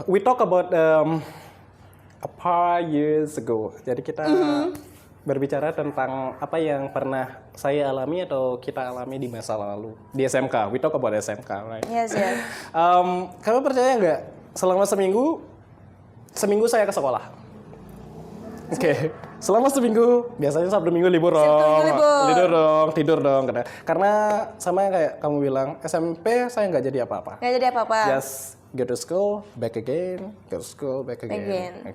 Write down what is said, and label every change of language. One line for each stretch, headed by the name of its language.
English: We talk about
Indonesian: apa
English: years ago.
Indonesian: Jadi kita berbicara tentang apa yang pernah saya alami atau kita alami di masa lalu di SMK.
English: We talk about SMK, right? Yes, yes.
Indonesian: Kamu percaya nggak? Selama seminggu saya ke sekolah. Oke, selama seminggu biasanya Sabtu Minggu libur dong, tidur dong. Karena sama yang kayak kamu bilang, SMP saya nggak jadi apa-apa. Nggak jadi apa-apa.
English: Just go to school, back again, go to school, back again.